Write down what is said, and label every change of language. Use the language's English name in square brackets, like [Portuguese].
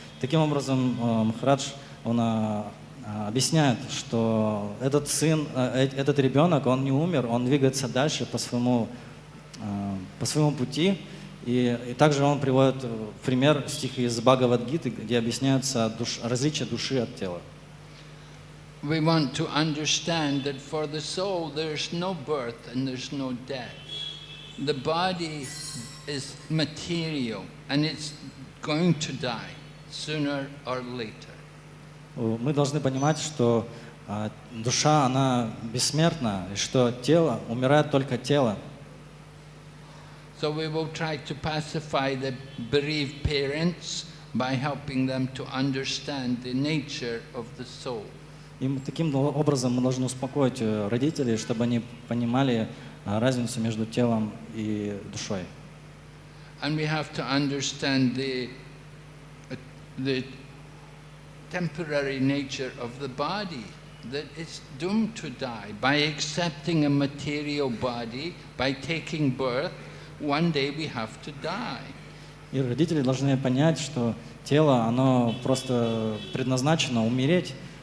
[Russian] Таким образом, Махарадж, он объясняет, что этот сын, этот ребенок, он не умер, он двигается дальше по своему пути. И также он приводит пример стихи из Бхагавад-гиты, где объясняются различия души от тела. [English] We want to understand that for the soul there's no birth and there's no death. The body is material and it's going to die sooner or later. [Russian] Мы должны понимать, что душа, она бессмертна, и что тело, умирает только тело. [English] So we will try to pacify the bereaved parents by helping them to understand the nature of the soul. [Russian] И таким образом мы должны успокоить родителей, чтобы они понимали разницу между телом и душой. [English] And we have to understand the temporary nature of the body, that it's doomed to die. By accepting a material body, by taking birth, one day we have to die. [Russian] И родители должны понять, что тело, оно просто предназначено умереть.